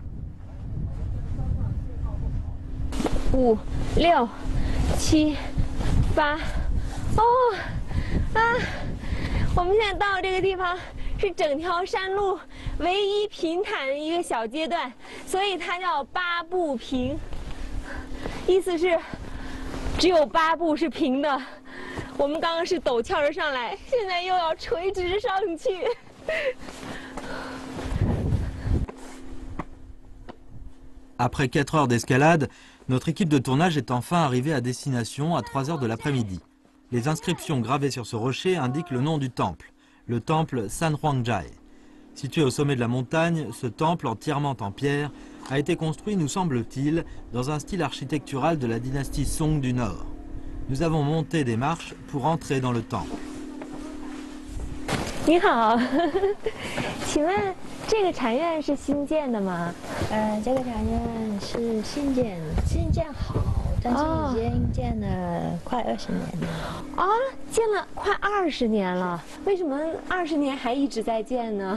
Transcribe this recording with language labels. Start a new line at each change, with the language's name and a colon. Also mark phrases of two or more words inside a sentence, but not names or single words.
Chinese: 5、6、7、8，哦，我们现在到这个地方是整条山路唯一平坦的一个小阶段，所以它叫8步平，意思是只有8步是平的。我们刚刚是陡峭着上来，现在又要垂直上去。
French: Après 4 heures d'escalade, notre équipe de tournage est enfin arrivée à destination à 3 heures de l'après-midi. Les inscriptions gravées sur ce rocher indiquent le nom du temple, le temple San Huangjai. Situé au sommet de la montagne, ce temple entièrement en pierre a été construit, nous semble-t-il, dans un style architectural de la dynastie Song du Nord. Nous avons monté des marches pour entrer dans le temple.
Chinese: 你好，请问这个禅院是新建的吗？这个禅院是新建好，但是已经建了快20年了。啊，建了快20年了，为什么20年还一直在建呢？